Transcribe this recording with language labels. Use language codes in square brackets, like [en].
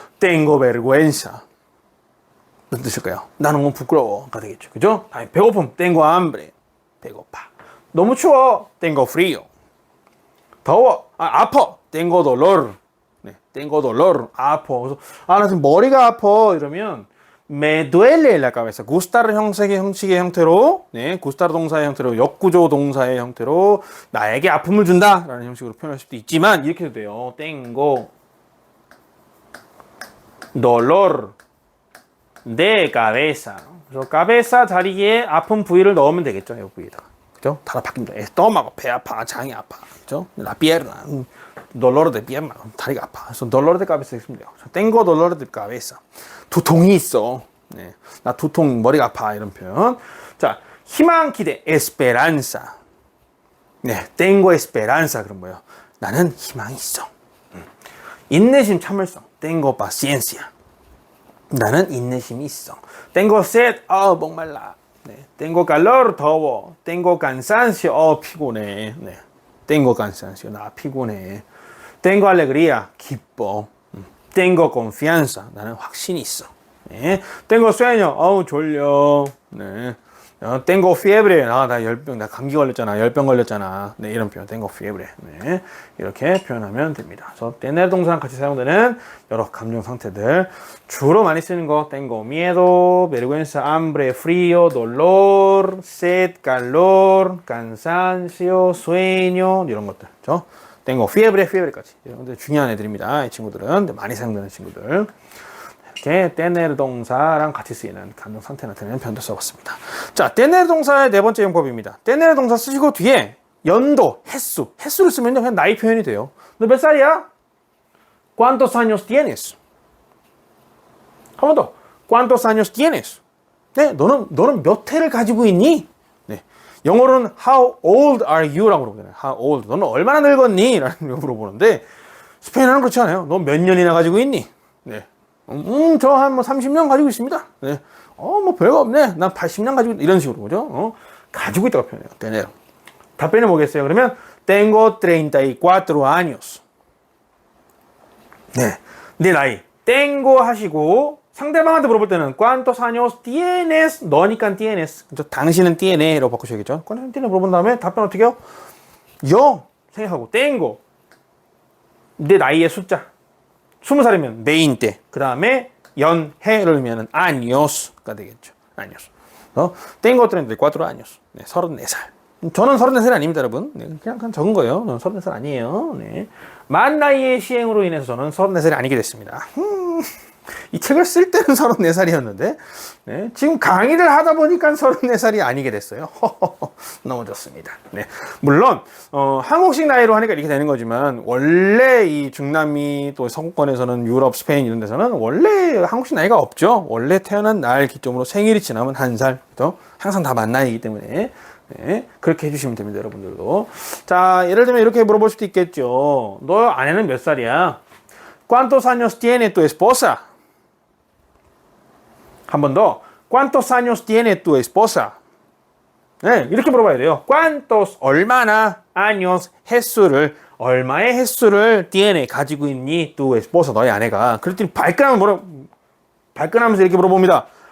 [es] tengo vergüenza. [ko] 무슨 뜻일까요? 나는 너무 부끄러워가 되겠죠. 그죠? 다음에 배고픔. [es] tengo hambre. [ko] 배고파. 너무 추워. [es] tengo frío. [ko] 더워. 아파. [es] tengo dolor. [ko] 네, [es] tengo dolor. [ko] 아파. 그래서 나 지금 머리가 아파. [es] 이러면 me duele la cabeza. [ko] gustar 형식의 형태로, 네, gustar 동사의 형태로, 역구조 동사의 형태로 나에게 아픔을 준다라는 형식으로 표현할 수도 있지만 이렇게 해도 돼요. [es] tengo dolor de cabeza. [ko] 그래서 cabeza 자리에 아픈 부위를 넣으면 되겠죠. 이 부위에다가. 그죠? 단어 바뀝니다. estómago, 배 아파, 장이 아파. 그죠? [es] la pierna, dolor de pierna, 다리가 아파. [ko] 그래서 [es] dolor de cabeza [ko] 있으면 돼요. [es] tengo dolor de cabeza. 두통이 있어. 네. [ko] 나 두통, 머리가 아파. 이런 표현. 자, 희망, 기대, esperanza. 네, [es] tengo esperanza. [ko] 그럼 뭐예요? 나는 희망이 있어. 인내심, 참을성. [es] tengo paciencia. [ko] 나는 인내심이 있어. [es] tengo sed. [ko] 목말라. 네. [es] tengo calor. [ko] 더워. [es] tengo cansancio. 피곤해. 네. tengo cansancio. [ko] 나 피곤해. [es] tengo alegría. 기뻐. tengo confianza. [ko] 나는 확신이 있어. 네. [es] tengo sueño. [ko] 졸려. 네. [es] tengo fiebre. [ko] 나 열병, 나 감기 걸렸잖아. 열병 걸렸잖아. 네, 이런 표현. [es] tengo fiebre. [ko] 네. 이렇게 표현하면 됩니다. 그래서 tener 동사랑 같이 사용되는 여러 감정 상태들. 주로 많이 쓰는 거. [es] tengo miedo, vergüenza, hambre, frío, dolor, sed, calor, cansancio, sueño. [ko] 이런 것들. 그렇죠? [es] tengo fiebre까지. [ko] 이런 중요한 애들입니다. 이 친구들은 많이 사용되는 친구들. 이렇게 tener 동사랑 같이 쓰이는 감정 상태 나타내는 표현도 써봤습니다. 자, tener 동사의 네 번째 용법입니다. tener 동사 쓰시고 뒤에 연도, 횟수를 쓰면 그냥 나이 표현이 돼요. 너 몇 살이야? [es] ¿Cuántos años tienes? [ko] 한 번 더. [es] ¿Cuántos años tienes? [ko] 네, 너는 몇 해를 가지고 있니? 네, 영어로는 [en] How old are you? [ko] 라고 물어보잖아요. How old? 너는 얼마나 늙었니? 라는 걸 물어보는데 스페인어는 그렇지 않아요. 너 몇 년이나 가지고 있니? 네. 저 한 뭐 30년 가지고 있습니다. 네. 뭐 별거 없네. 난 80년 가지고 있다. 이런 식으로 그죠? 가지고 있다고 표현해요. tener. 답변이 뭐겠어요? [es] 그러면 tengo 34 años. [ko] 네. 내 나이. tengo 하시고 상대방한테 물어볼 때는 [es] ¿cuántos años tienes? [ko] 너니까 tienes. 그죠? 당신은 tienes라고 바꾸셔야겠죠? [es] ¿cuántos tienes? [ko] 물어본 다음에 답변 어떻게 해요? yo 생각하고 tengo. 내 나이의 숫자. 20살이면 20. 그 다음에 연해를 의미하는 años가 되겠죠. [es] años. tengo 34 años. 네, 34살. [ko] 저는 34살이 아닙니다, 여러분. 네, 그냥 적은 거예요. 저는 34살 아니에요. 네. 만 나이의 시행으로 인해서 저는 34살이 아니게 됐습니다. 이 책을 쓸 때는 34살이었는데, 네, 지금 강의를 하다 보니까 34살이 아니게 됐어요. 너무 좋습니다. 네. 물론, 한국식 나이로 하니까 이렇게 되는 거지만, 원래 이 중남미 또 서구권에서는 유럽, 스페인 이런 데서는 원래 한국식 나이가 없죠. 원래 태어난 날 기점으로 생일이 지나면 1살. 또 항상 다 만 나이이기 때문에. 네, 그렇게 해주시면 됩니다, 여러분들도. 자, 예를 들면 이렇게 물어볼 수도 있겠죠. 너 아내는 몇 살이야? [es] ¿Cuántos años tiene tu esposa? [ko] 한 번 더. [es] ¿Cuántos años tiene tu esposa? [ko] 네, 이렇게 물어봐야 돼요. ¿Cuántos? 얼마나? años, 횟수를. 얼마의 횟수를 tiene, 가지고 있니? tu esposa, 너의 아내가. 그랬더니 발끈하면서 이렇게 물어봅니다.